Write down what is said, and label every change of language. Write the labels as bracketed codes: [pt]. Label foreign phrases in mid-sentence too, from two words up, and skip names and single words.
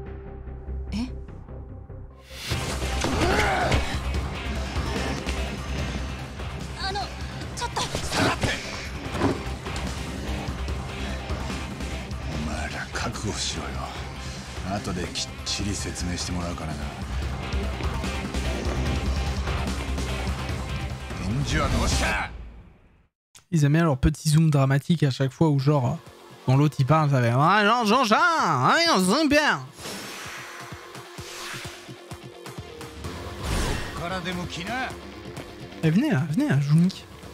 [ja] え？ちょっと。下がって。お前ら覚悟しろよ。後できっちり説明してもらうからな。 [fr] Ils aiment bien leur petit zoom dramatique à chaque fois où genre quand l'autre il parle ça fait ah Jean-Jean, on zoom bien. Eh, venez là, je vous nique.